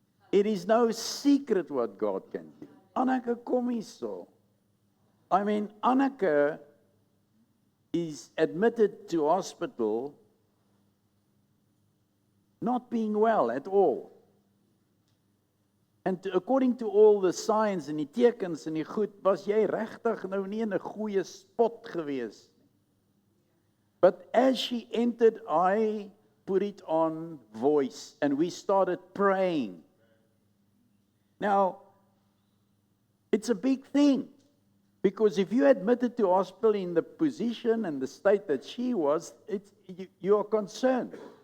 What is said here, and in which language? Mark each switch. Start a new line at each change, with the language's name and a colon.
English: It is no secret what God can do.
Afrikaans: Anneke, kom hierso.
English: I mean, Anneke is admitted to hospital not being well at all. And according to all the signs
Afrikaans: en die tekens en die goed, was jy regtig nou nie in 'n goeie spot gewees.
English: But as she entered, I put it on voice and we started praying. Now, it's a big thing, because if you admitted to hospital in the position and the state that she was, you are concerned.